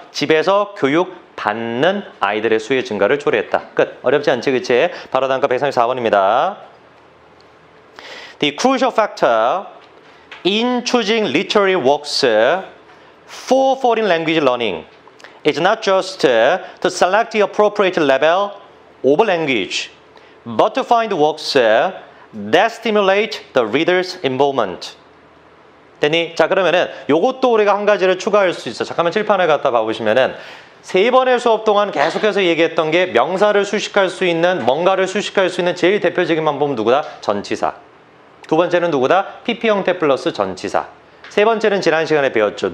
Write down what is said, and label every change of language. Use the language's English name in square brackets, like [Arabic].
[Korean] 집에서 교육 받는 아이들의 수의 증가를 초래했다. 끝. 어렵지 않지, 그치? 바로 다음 거 134번입니다. [English] The crucial factor in choosing literary works for foreign language learning is not just to select the appropriate level of language, but to find works that stimulate the reader's involvement. [Korean] 됐니? 자, 그러면은 요것도 우리가 한 가지를 추가할 수 있어. 잠깐만 칠판을 갖다 봐보시면은 세 번의 수업 동안 계속해서 얘기했던 게 명사를 수식할 수 있는, 뭔가를 수식할 수 있는 제일 대표적인 방법은 누구다? 전치사. 두 번째는 누구다? PP 형태 플러스 전치사. 세 번째는 지난 시간에 배웠죠.